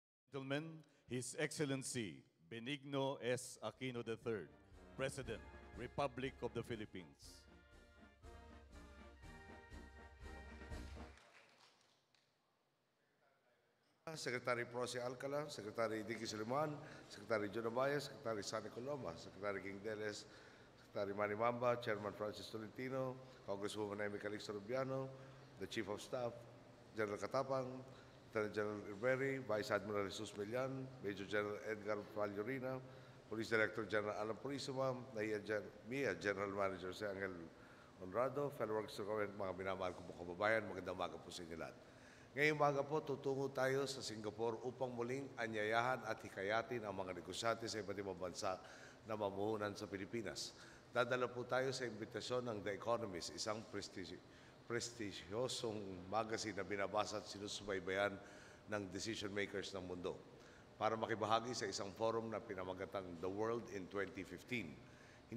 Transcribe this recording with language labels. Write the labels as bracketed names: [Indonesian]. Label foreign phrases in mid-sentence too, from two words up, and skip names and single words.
[English] Gentlemen, His Excellency Benigno S. Aquino III, President, Republic of the Philippines. Secretary Proce Alcala, Secretary Dicky Siliman, Secretary John Abayas, Secretary Sani Coloma, Secretary King Deles, Secretary Manny Mamba, Chairman Francis Tolentino, Congresswoman Amy Calixto Rubiano, the Chief of Staff, General Katapang, Lieutenant General Riveri, Vice Admiral Jesus Milian, Major General Edgar Vallorina, Police Director General Alan Purisima, MIA General Manager si Angel Honrado, fellow workers of government, [Filipino] mga minamahal ko po kababayan, magandang umaga po sa inyo lahat. Ngayong umaga po, tutungo tayo sa Singapore upang muling anyayahan at hikayatin ang mga negosyante sa iba't ibang bansa na mamuhunan sa Pilipinas. Dadala po tayo sa imbitasyon ng The Economist, isang prestigyosong magazine na binabasa at sinusubaybayan ng [English] decision makers [Filipino] ng mundo para makibahagi sa isang forum na pinamagatang The World in 2015.